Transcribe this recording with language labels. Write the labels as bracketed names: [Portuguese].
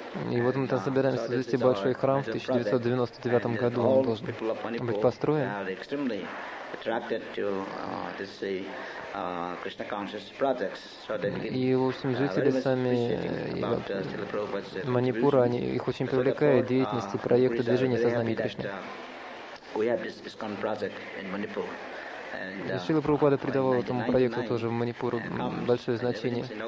[Russian] И вот мы там собираемся завести большой храм в 1999 году. Он должен быть построен. [English] Are extremely attracted to this Krishna consciousness projects. So [Russian] и в общем жители сами Манипура, они их очень привлекают деятельность и проекты движения сознания Кришны. [English] We have this ISKCON project in Manipur. [Russian] Шрила Прабхупада придавал этому проекту тоже в Манипуре большое значение.